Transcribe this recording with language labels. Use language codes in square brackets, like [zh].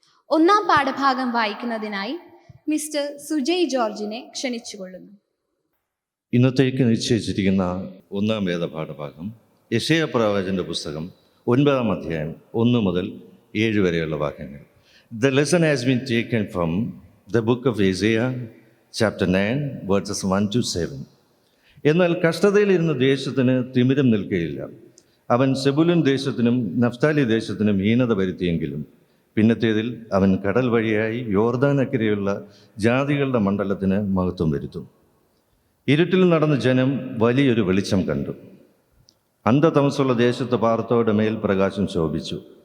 [ml] ഒന്നാം പാഠഭാഗം വായിക്കുന്നതിനായി മിസ്റ്റർ സുജയ് ജോർജിനെ ക്ഷണിച്ചുകൊള്ളുന്നു. ഇന്നത്തേക്ക് നിശ്ചയിച്ചിരിക്കുന്ന ഒന്നാം വേദപാഠഭാഗം യെശയ്യാ പ്രവാചകന്റെ പുസ്തകം 9-ാം അധ്യായം 1 മുതൽ 7 വരെയുള്ള വാക്യങ്ങൾ. [en] The lesson has been taken from the book of Isaiah, chapter 9, verses 1 to 7. [ml] എന്നാൽ കഷ്ടതയിലിരുന്ന ദേശത്തിന് തിമിരം നിൽക്കുകയില്ല. അവൻ സെബുലൂൻ ദേശത്തിനും നഫ്താലി ദേശത്തിനും ഹീനത വരുത്തിയെങ്കിലും പിന്നത്തേതിൽ അവൻ കടൽ വഴിയായി യോർദാനക്കരെയുള്ള ജാതികളുടെ മണ്ഡലത്തിന് മഹത്വം വരുത്തും. ഇരുട്ടിൽ നടന്ന ജനം വലിയൊരു വെളിച്ചം കണ്ടു. അന്ധതമസ്സുള്ള ദേശത്ത് പാർത്തവരുടെ മേൽ പ്രകാശം ശോഭിച്ചു.